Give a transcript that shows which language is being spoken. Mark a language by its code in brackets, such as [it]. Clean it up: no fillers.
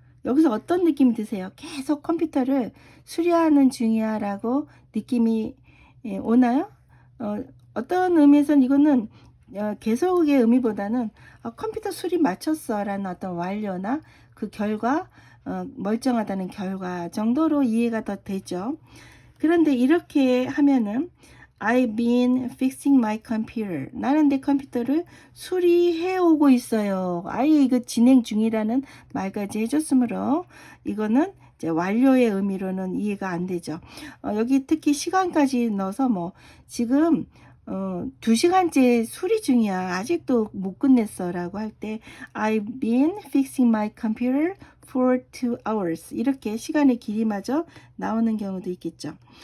[ko] 여기서 어떤 느낌이 드세요? 계속 컴퓨터를 수리하는 중이야 라고 느낌이 오나요? 어떤 의미에서는 이거는 계속의 의미보다는 컴퓨터 수리 마쳤어 라는 어떤 완료나 그 결과 멀쩡하다는 결과 정도로 이해가 더 되죠. 그런데 이렇게 하면은 [en] I've been fixing my computer. [ko] 나는 내 컴퓨터를 수리해 오고 있어요. 아예 이거 진행 중이라는 말까지 해줬으므로 이거는 이제 완료의 의미로는 이해가 안 되죠. 여기 특히 시간까지 넣어서 뭐 지금 2시간째 수리 중이야. 아직도 못 끝냈어 라고 할 때 [en] I've been fixing my computer for 2 hours. [ko] 이렇게 시간의 길이마저 나오는 경우도 있겠죠.